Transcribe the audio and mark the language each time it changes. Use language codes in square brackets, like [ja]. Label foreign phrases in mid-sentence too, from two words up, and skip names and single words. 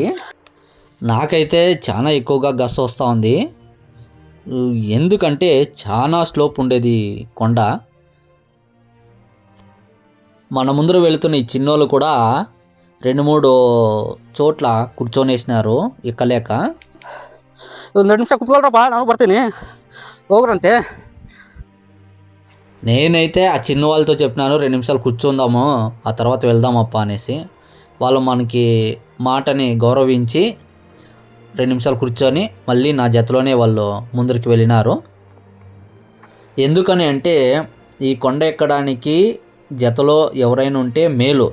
[te] నాకైతే చాలా ఎక్కువగా గస్ వస్తూ ఉంది, ఎందుకంటే చాలా స్లోప్ ఉండేది కొండ. మన ముందర వెళుతున్న ఈ చిన్నోళ్ళు కూడా 2-3 చోట్ల కూర్చొనేసినారు ఎక్కలేక. [kn] ಒಂದು 2 ನಿಮಿಷ ಕುತ್ಕೊಳ್ರಪ್ಪ, ನಾನು ಬರ್ತೀನಿ, ಹೋಗ್ರಂತೆ. [te] నేనైతే ఆ చిన్న వాళ్ళతో చెప్పినాను 2 నిమిషాలు కూర్చుందాము, ఆ తర్వాత వెళ్దామప్ప అనేసి. వాళ్ళు మనకి మాటని గౌరవించి 2 నిమిషాలు కూర్చొని మళ్ళీ నా జతలోనే వాళ్ళు ముందరికి వెళ్ళినారు. ఎందుకని అంటే ఈ కొండ ఎక్కడానికి జతలో ఎవరైనా ఉంటే మేలు.